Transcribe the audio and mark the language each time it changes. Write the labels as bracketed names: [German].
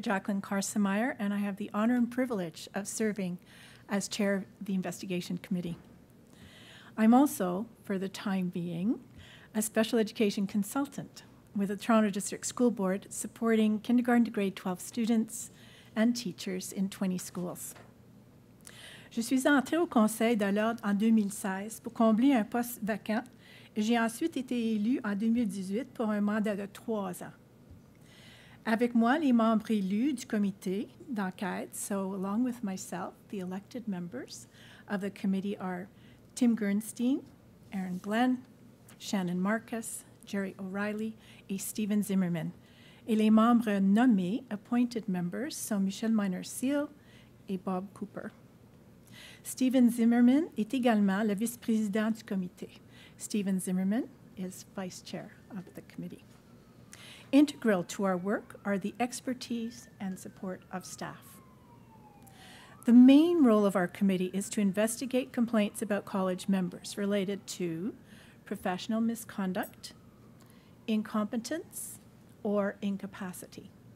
[English] Jacqueline Karsmeyer, and I have the honor and privilege of serving as chair of the Investigation Committee. I'm also, for the time being, a special education consultant with the Toronto District School Board supporting kindergarten to grade 12 students and teachers in 20 schools. [French] Je suis entrée au Conseil de l'Ordre en 2016 pour combler un poste vacant et j'ai ensuite été élue en 2018 pour un mandat de 3 ans. Avec moi, les membres élus du comité d'enquête, [English] so along with myself, the elected members of the committee are [French] Tim Gernstein, Aaron Glenn, Shannon Marcus, Jerry O'Reilly et Stephen Zimmerman. Et les membres nommés, [English] appointed members, [French] sont Michelle Miner-Seal, et Bob Cooper. Stephen Zimmerman est également le vice-président du comité. [English] Stephen Zimmerman is vice chair of the committee. Integral to our work are the expertise and support of staff. The main role of our committee is to investigate complaints about college members related to professional misconduct, incompetence, or incapacity.